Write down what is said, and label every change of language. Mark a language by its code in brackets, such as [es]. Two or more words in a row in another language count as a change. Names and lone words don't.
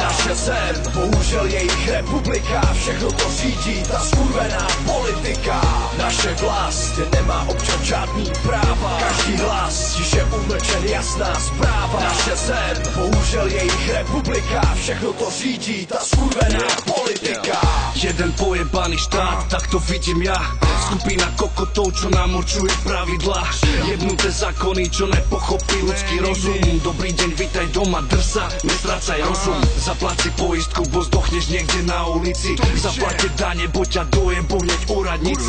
[cs] Naše zem, bohužel jejich republika. Všechno to řídí ta skurvená politika. Naše vlast, kde nemá občan žádný práva. Každý hlas, tiše umlčen, jasná zpráva. Naše zem, bohužel jejich republika. Všechno to řídí ta skurvená politika. [sk] Jeden pojebaný štát, tak to vidím ja. Skupina kokotov, čo nám určuje pravidla. Jebnuté zákony, čo nepochopí ľudský rozum. Dobrý deň, vítaj doma, drsa, nestrácaj rozum. Zaplať si poistku, bo zdochneš niekde na ulici. Zaplate dane, bo ťa dojebú hneď úradníci.